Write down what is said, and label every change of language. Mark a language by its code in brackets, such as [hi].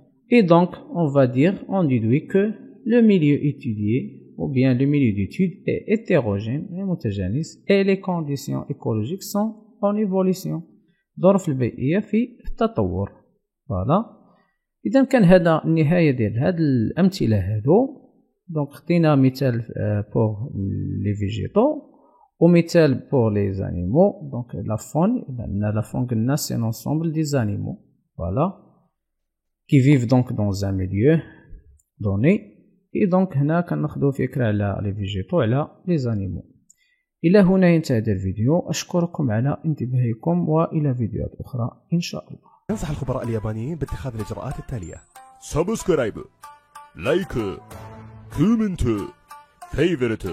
[fr] Et donc, on va dire, on déduit que le milieu étudié, ou bien le milieu d'étude, est hétérogène et hétérogène, et les conditions écologiques sont en évolution. [ar] ظروف البيئية في التطور. voilà. إذا كان هذا النهاية ديال هاد الأمثلة هادو. [fr] donc [ar] خدينا مثال [fr] pour les végétaux [ar] ومثال [fr] pour les animaux. donc la faune, la faune قلنا c'est l'ensemble des animaux. voilà. qui vivent donc dans un milieu donné. et donc [ar] هنا كناخذوا فكرة على [fr] les végétaux [ar] على [fr] les animaux. [ar] إلى هنا ينتهي هذا الفيديو. أشكركم على انتباهكم، وإلى فيديوهات أخرى إن شاء الله. ينصح الخبراء اليابانيين باتخاذ الإجراءات التالية: سبسكرايب، لايك، كومنت، فيفورت.